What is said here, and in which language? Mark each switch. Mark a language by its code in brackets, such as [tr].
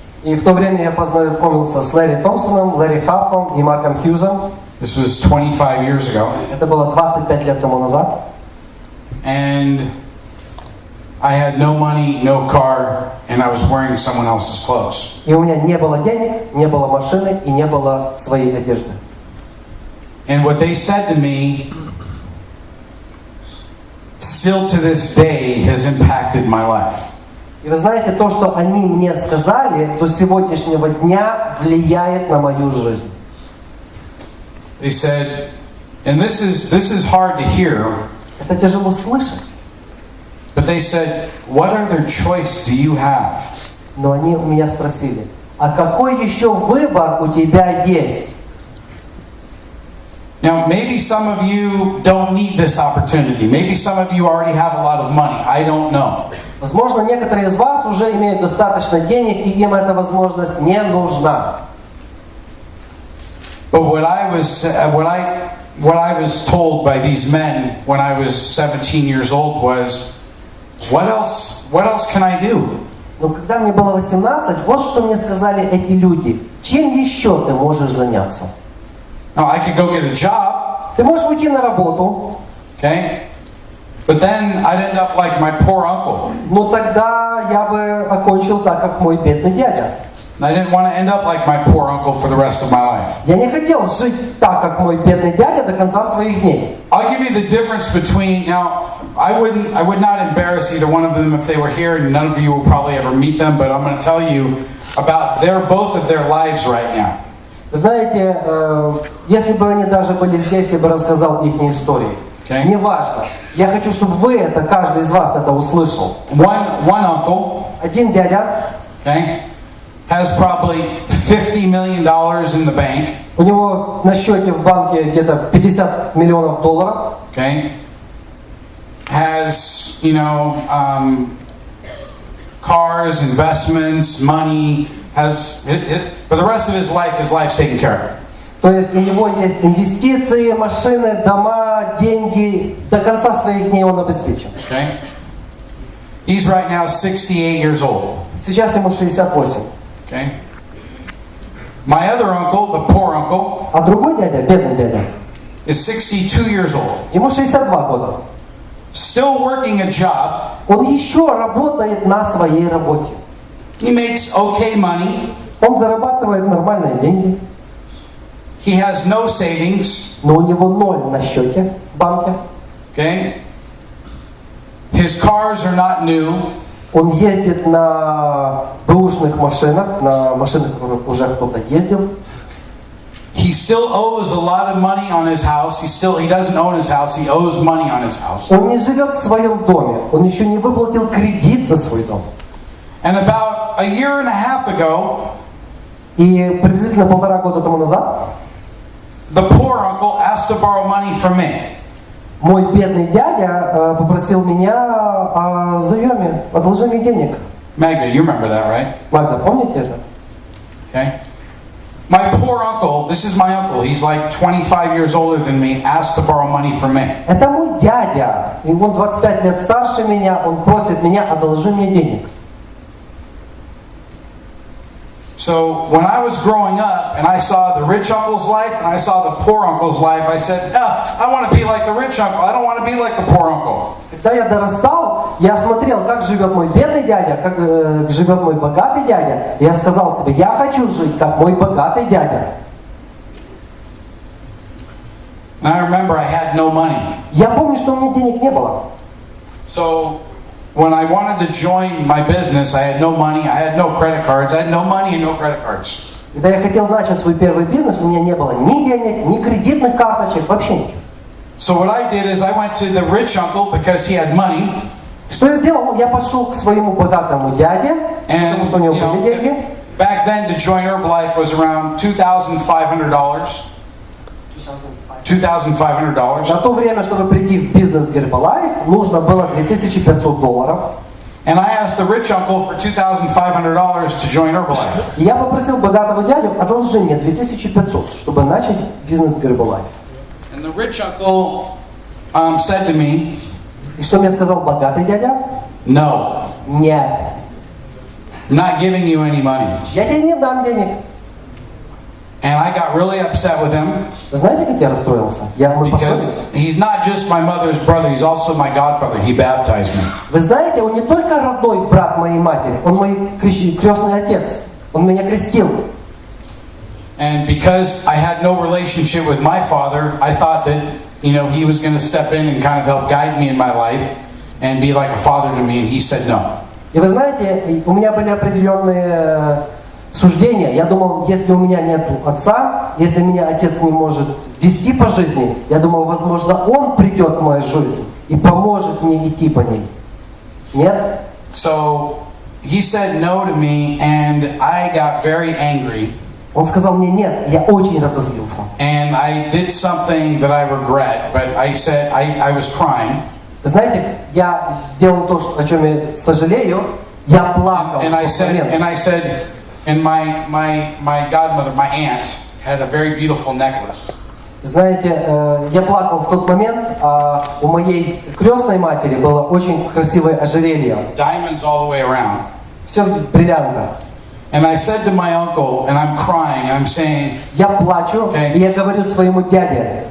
[ru] И в то время я познакомился с Ларри Томпсоном, Ларри Хаффом и Марком Хьюзом. [en] This was 25 years ago. [ru] Это было 25 лет тому назад. [en] And I had no money, no car, and I was wearing someone else's clothes. [ru] И у меня не было денег, не было машины и не было своей одежды. [en] And what they said to me, still to this day, has impacted my life. [ru] И вы знаете, то, что они мне сказали, до сегодняшнего дня влияет на мою жизнь. [en] They said, and this is hard to hear, [ru] Это тяжело слышать, [en] but they said, what other choice do you have? [ru] но они у меня спросили, а какой еще выбор у тебя есть? [en] Now, maybe some of you don't need this opportunity. Maybe some of you already have a lot of money. I don't know. [ru] Возможно, некоторые из вас уже имеют достаточно денег, и им эта возможность не нужна. [en] But what I was told by these men when I was 17 years old was, what else can I do? [ru] Но когда мне было 18, вот что мне сказали эти люди. Чем еще ты можешь заняться? [en] Now, I could go get a job, [ru] Ты можешь уйти на работу, [en] okay? But then I'd end up like my poor uncle. [ru] но тогда я бы окончил так, как мой бедный дядя. [en] And I didn't want to end up like my poor uncle for the rest of my life. [ru] Я не хотел жить так, как мой бедный дядя до конца своих дней. [en] I'll give you the difference between, now, I would not embarrass either one of them if they were here, and none of you will probably ever meet them, but I'm going to tell you about both of their lives right now. [ru] Знаете, если бы они даже были здесь, я бы рассказал их истории. [en] Okay. [ru] Неважно. Я хочу, чтобы вы это, каждый из вас это услышал. [en] One uncle, [ru] Один дядя, [en] okay, has probably $50 million in the bank. [ru] у него на счете в банке где-то 50 миллионов долларов. [en] Okay, has, cars, investments, money, has, for the rest of his life's taken care of. [ru] То есть у него есть инвестиции, машины, дома, деньги. До конца своих дней он обеспечен. [en] Okay, he's right now 68 years old. [ru] Сейчас ему 68. [en] Okay, my other uncle, the poor uncle, [ru] А другой дядя, бедный дядя, [en] is 62 years old. [ru] ему 62 года. [en] Still working a job. [ru] Он еще работает на своей работе. [en] He makes okay money. [ru] Он зарабатывает нормальные деньги. [en] He has no savings. [ru] Но у него 0 на счете в банке. [en] Okay. His cars are not new. [ru] Он ездит на бэушных машинах, на машинах, которых уже кто-то ездил. [en] He still owes a lot of money on his house. He doesn't own his house. He owes money on his house. [ru] Он не живет в своем доме. Он еще не выплатил кредит за свой дом. [en] And about a year and a half ago, [ru] И приблизительно 1,5 года тому назад [en] the poor uncle asked to borrow money from me. [ru] мой бедный дядя попросил меня о заеме, одолжении денег. [en] Magda, you remember that, right? [ru] Магда, помните это? [en] Okay. My poor uncle, this is my uncle, he's like 25 years older than me, asked to borrow money from me. [ru] Это мой дядя. Ему 25 лет старше меня. Он просит меня, одолжи мне денег. [en] So when I was growing up and I saw the rich uncle's life and I saw the poor uncle's life, I said, no, I want to be like the rich uncle. I don't want to be like the poor uncle. [ru] Когда я дорастал, я смотрел, как живет мой бедный дядя, как живет мой богатый дядя. И я сказал себе, я хочу жить, как мой богатый дядя. [en] And I remember I had no money. [ru] Я помню, что у меня денег не было. [en] So when I wanted to join my business, I had no money, I had no credit cards, I had no money and no credit cards. [ru] Когда я хотел начать свой первый бизнес, у меня не было ни денег, ни кредитных карточек, вообще ничего. [en] So what I did is I went to the rich uncle because he had money. [ru] Что я сделал? Я пошел к своему богатому дяде, потому что у него были деньги. [en] Back then to join Herbalife was around $2,500. $2,500. [ru] На то время, чтобы прийти в бизнес Herbalife, нужно было $2500. [en] And I asked the rich uncle for $2,500 to join Herbalife. [ru] И я попросил богатого дядю, одолжи мне 2500, чтобы начать бизнес Herbalife. [en] And the rich uncle said to me, [ru] И что мне сказал богатый дядя? [en] no, [ru] Нет. [en] I'm not giving you any money. [ru] Я тебе не дам денег. [en] And I got really upset with him. [ru] Знаете, как я расстроился? Мы поссорились. [en] Because he's not just my mother's brother, he's also my godfather. He baptized me. [ru] Вы знаете, он не только родной брат моей матери, он мой крестный отец. Он меня крестил. [en] And because I had no relationship with my father, I thought that, he was going to step in and kind of help guide me in my life and be like a father to me, and he said no. [ru] И вы знаете, у меня были определенные суждения. Я думал, если у меня нет отца, если меня отец не может вести по жизни, я думал, возможно, он придет в мою жизнь и поможет мне идти по ней. Нет? [en] So he said no to me, and I got very angry. [ru] Он сказал мне нет, я очень разозлился. [en] And I did something that I regret, but I said I was crying. [ru] Знаете, я делал то, о чем я сожалею. Я плакал. [en] And I said, and my godmother, my aunt, had a very beautiful necklace. [ru] Знаете, я плакал в тот момент, а у моей крестной матери было очень красивое ожерелье. [en] Diamonds all the way around. [ru] Все в бриллиантах. [en] And I said to my uncle, and I'm crying, and I'm saying, [ru] я плачу, и я говорю своему дяде,